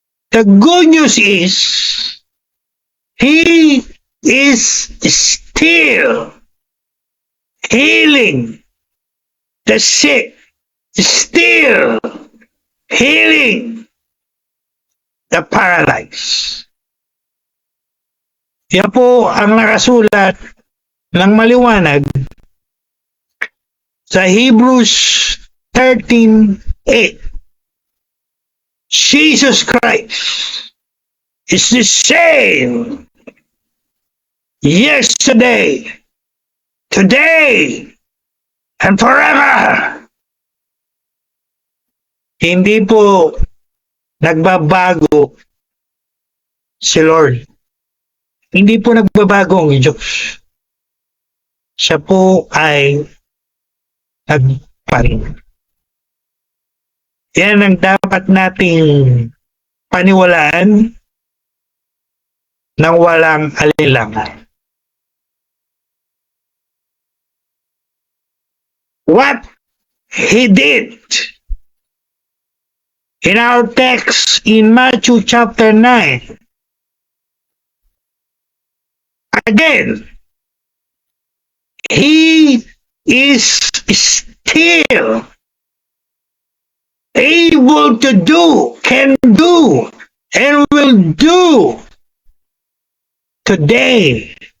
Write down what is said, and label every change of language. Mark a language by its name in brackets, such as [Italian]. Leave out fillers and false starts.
[English] The good news is He is still healing the sick, still healing the paralyzed. [Filipino] Yan po ang nakasulat ng maliwanag sa Hebrews 13:8. [English] Jesus Christ is the same yesterday, today, and forever. [Filipino] Hindi po nagbabago si Lord. Hindi po nagbabago ang Diyos. Siya po ay nagparin. Yan ang dapat nating paniwalaan ng walang alinlangan. [English] What He did in our text in Matthew chapter 9. Again, He is still able to do, can do, and will do today,